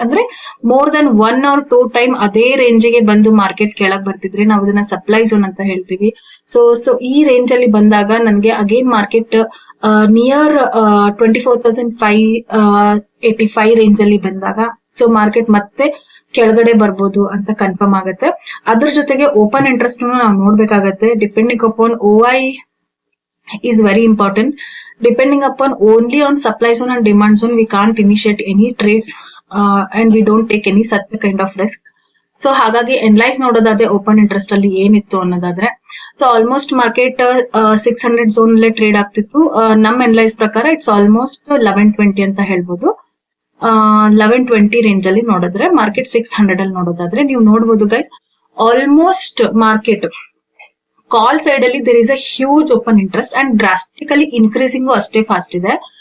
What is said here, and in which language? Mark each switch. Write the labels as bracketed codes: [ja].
[kn] ಅಂದ್ರೆ more than 1 or 2 time ಅದೇ range ಗೆ ಬಂದು ಮಾರ್ಕೆಟ್ ಕೆಳಗ್ ಬರ್ತಿದ್ರೆ ನಾವು ಇದನ್ನ ಸಪ್ಲೈ ಝೋನ್ ಅಂತ ಹೇಳ್ತೀವಿ. ಸೊ ಈ ರೇಂಜ್ ಅಲ್ಲಿ ಬಂದಾಗ ನನಗೆ ಅಗೇನ್ ಮಾರ್ಕೆಟ್ ನಿಯರ್ 24,585 ರೇಂಜ್ ಅಲ್ಲಿ ಬಂದಾಗ ಸೊ ಮಾರ್ಕೆಟ್ ಮತ್ತೆ ಕೆಳಗಡೆ ಬರ್ಬೋದು ಅಂತ ಕನ್ಫರ್ಮ್ ಆಗುತ್ತೆ. ಅದ್ರ ಜೊತೆಗೆ ಓಪನ್ ಇಂಟ್ರೆಸ್ಟ್ ನಾವು ನೋಡ್ಬೇಕಾಗತ್ತೆ. [en] Depending upon OI is very important. Depending upon only on supply zone and demand zone, we can't initiate any trades and we don't take any such kind of risk. [kn] So ಹಾಗಾಗಿ ಎನ್ಲೈಸ್ ನೋಡೋದಾದ್ರೆ open interest ಅಲ್ಲಿ ಏನಿತ್ತು ಅನ್ನೋದಾದ್ರೆ so almost market 600 zone ಅಲ್ಲೇ trade ಆಗ್ತಿತ್ತು. ನಮ್ ಎನ್ಲೈಸ್ ಪ್ರಕಾರ it's almost 1120 ಅಂತ ಹೇಳ್ಬೋದು. 1120 ರೇಂಜ್ ಅಲ್ಲಿ ನೋಡಿದ್ರೆ ಮಾರ್ಕೆಟ್ 600 ಅಲ್ಲಿ ನೋಡೋದಾದ್ರೆ ನೀವು ನೋಡ್ಬೋದು ಗೈಸ್, ಆಲ್ಮೋಸ್ಟ್ ಮಾರ್ಕೆಟ್ ಕಾಲ್ ಸೈಡ್ ಅಲ್ಲಿ [en] there is a huge open interest and drastically increasing [kn] ಅಷ್ಟೇ ಫಾಸ್ಟ್ ಇದೆ.